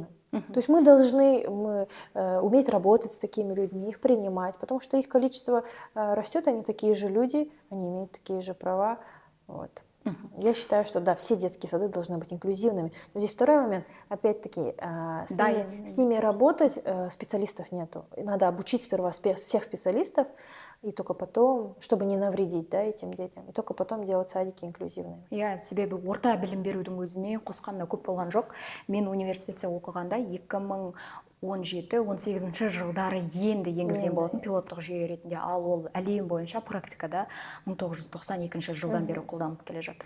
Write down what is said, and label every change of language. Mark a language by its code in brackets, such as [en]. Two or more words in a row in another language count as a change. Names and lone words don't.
[ru] То есть мы должны уметь работать с такими людьми, их принимать, потому что их количество растет, они такие же люди, они имеют такие же права. Вот. Я считаю, что да, все детские сады должны быть инклюзивными. Но здесь второй момент, опять-таки, с ними работать специалистов нету. Надо обучить сперва всех специалистов, и только потом, чтобы не навредить, да, этим детям, и только потом делать садики инклюзивными. [kk] Иә, себебі орта білім берудің өзіне қосқанда көп болған жоқ. Мен университетте оқығанда 2017-18 жылдары енді енгізген болатын пилоттық жүйе ретінде, ал ол әлем бойынша практикада 1992 жылдан бері қолданылып келе жатыр.